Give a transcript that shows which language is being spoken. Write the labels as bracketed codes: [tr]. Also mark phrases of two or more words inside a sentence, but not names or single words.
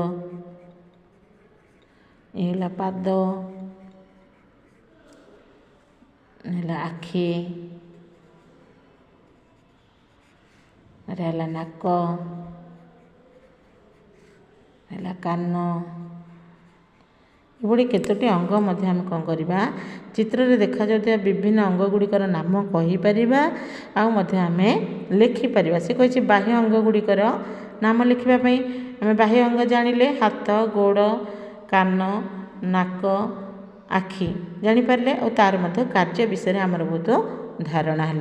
[hi] ये पाद ये आखि है नाक है कान [or] ଏଭଳି କେତୋଟି ଅଙ୍ଗ ମଧ୍ୟ ଆମେ କ'ଣ କରିବା, ଚିତ୍ରରେ ଦେଖାଯାଉଥିବା ବିଭିନ୍ନ ଅଙ୍ଗ ଗୁଡ଼ିକର ନାମ କହିପାରିବା ଆଉ ମଧ୍ୟ ଆମେ ଲେଖିପାରିବା। ସେ କହିଛି ବାହ୍ୟ ଅଙ୍ଗ ଗୁଡ଼ିକର ନାମ ଲେଖିବା ପାଇଁ। ଆମେ ବାହ୍ୟ ଅଙ୍ଗ ଜାଣିଲେ ହାତ, ଗୋଡ଼, କାନ, ନାକ, ଆଖି ଜାଣିପାରିଲେ ଆଉ ତା'ର ମଧ୍ୟ କାର୍ଯ୍ୟ ବିଷୟରେ ଆମର ବହୁତ ଧାରଣା ହେଲା।